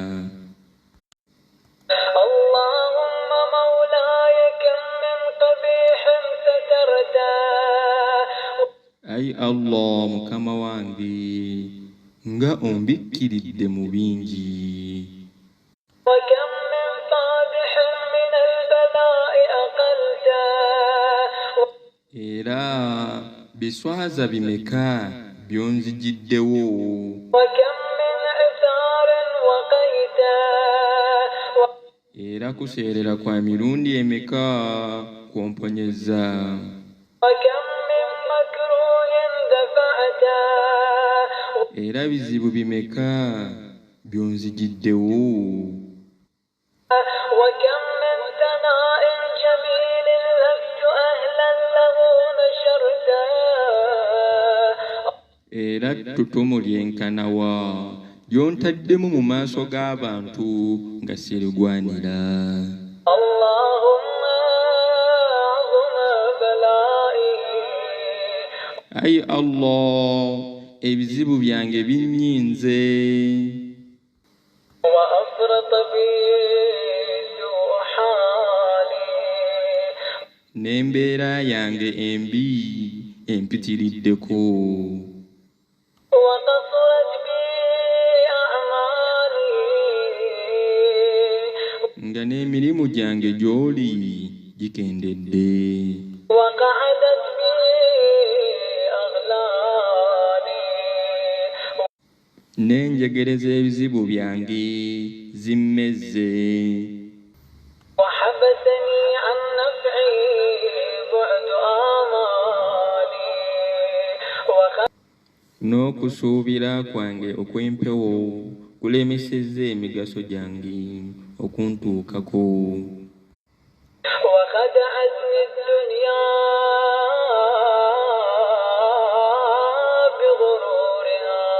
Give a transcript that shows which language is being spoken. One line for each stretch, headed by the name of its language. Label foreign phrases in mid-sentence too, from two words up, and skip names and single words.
Arabic: اللهم مولاي كم من قبيح سترته
Ganda: ayi Allah mukama wange nga ombikkiridde mu bingi
Arabic: وكم من فادح من البلاء أقلته
Ganda: era biswaza bimeka byonzijiddewo
Arabic: وكم من عثار وقيته
Ganda: era kuseerera kwa mirundi emeka kwomponyezza
Arabic: وكم من مكروه دفعته
Ganda: era bizibu bimeka byonzijiddewo
Arabic: وكم من ثناء جميل لست أهلا له نشرته
Ganda: era ttutumu lyenkanawa lyontaddemu mu maaso g'abantu nga sirigwanira
Arabic: اللهم عظم بلائي
Ganda: ayi Allah ebizibu byange binnyinze
Arabic: وأفرط بي سوء حالي
Ganda: n'embeera yange embi empitiriddeko
Arabic: وقصرت بي أعمالي
Ganda: nga n'emirimu gyange gy'oli gikendedde
Arabic: وقعدت بي أغلالي
Ganda: n'enjegere z'ebizibu byange zimmezze.
Arabic: وحبسني عن نفعي بعد آمالي
Ganda: N'okusuubira kwange okw'empewo kulemesezza emigaso gyange okuntuukako.
Arabic: وخدعتني الدنيا بغرورها